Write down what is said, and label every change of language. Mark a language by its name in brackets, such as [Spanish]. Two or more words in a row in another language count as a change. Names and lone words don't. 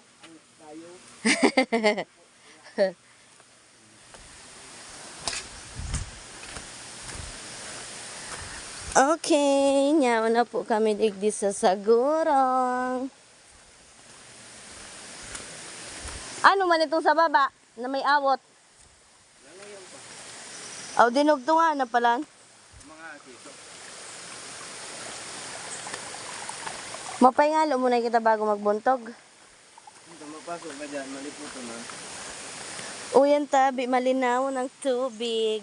[Bikol] Okay, nyaw na po kami digdi sa Sagurong. Ano man itong sa baba na may awot? Aw, dinugto nga na pala. Mapahingalo muna kita bago magbuntog. Hindi mapasok ka dyan, maliputo na. O yan tabi, malinaw ng tubig.